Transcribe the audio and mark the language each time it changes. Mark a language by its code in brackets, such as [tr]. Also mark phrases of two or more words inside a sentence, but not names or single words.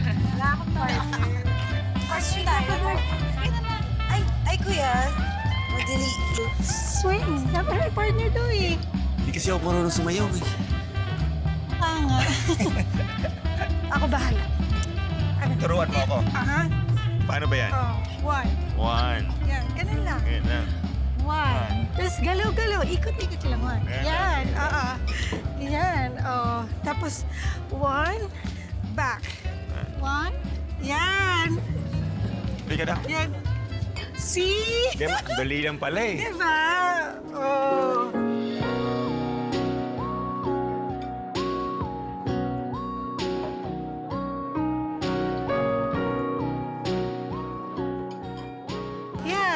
[tl] Wala akong partner. Partner tayo. Ay, kuya. Madali. Swing. Dapat may partner to eh. Hindi kasi ako marunong sumayaw eh. Ah nga. Ako bahala. Turuan mo ako. Aha. Paano ba yan? [en] Oh, one. One. [tl] Yan, ganun lang. Ganyan lang. One. Tapos galaw-galaw. Ikot-ikot lang. One. Yan. Oo. Yan. Oh. Tapos, [en] one. Back. One. [tl] Yan. Hindi ka na. Yan. See? Hindi, ang dali lang pala eh. Diba? Oh. Yan.